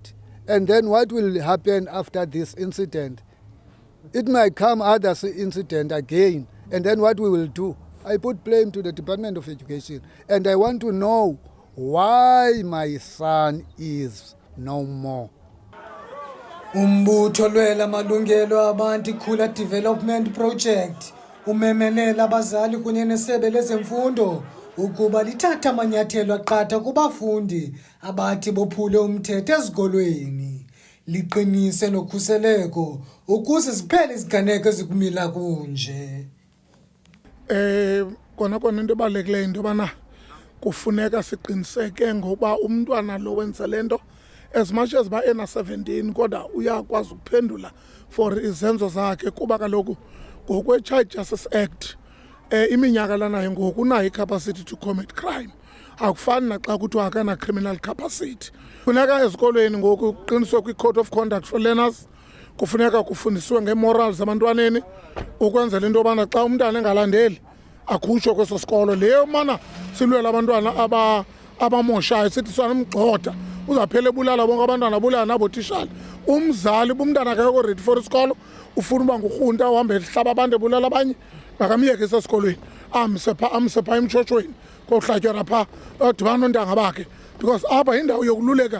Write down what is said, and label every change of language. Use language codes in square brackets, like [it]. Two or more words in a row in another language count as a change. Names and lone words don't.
[en] And then what will happen after this incident? It might come other incident again. And then what we will do? I put blame to the Department of Education. And I want to know why my son is no more. [xh] Umbutho lwela malungelo abantu Khula Development Project umemelela abazali kunye nesebe lezemfundo ukuba lithatha amanyathelo aqatha kubafundi abathi bophule umthetho ezikolweni, liqinise nokhuseleko ukuze ziphele iziganeko ezikumila kunje. Kona into ebalulekileyo into yobana kufuneka siqiniseke ngoba umntwana lo wenza le nto [en] as much as [xh] ba ena-17 kodwa uyakwazi ukuphendula for izenzo zakhe, kuba kaloku ngokwe-Child Justice Act iminyaka lanayo ngoku unayo i- [en] capacity to commit crime. [xh] Akufani naxa kuthiwa akana- [en] criminal capacity. [xh] Funeka ezikolweni ngoku kuqiniswe kwi- [en] code of conduct for learners, [xh] kufuneka kufundisiwe nge-morals zabantwaneni ukwenzela into yobana xa umntana engalandeli akhutshwe kweso sikolo. Leyo mana silwela abantwana abamoshayo sithi sanomgxotha uzaphela ebulala bonke abantwana, abulala nabotishali. Umzali umntana akekho [en] ready for [xh] isikolo, ufuna uba ngurhunta uhambe ehlaba abantu ebulala abanye, makamyeke esesikolweni amse phaa emtshotshweni kohlatywa phaa adibana noontanga bakhe, because apha yindawo yokululeka.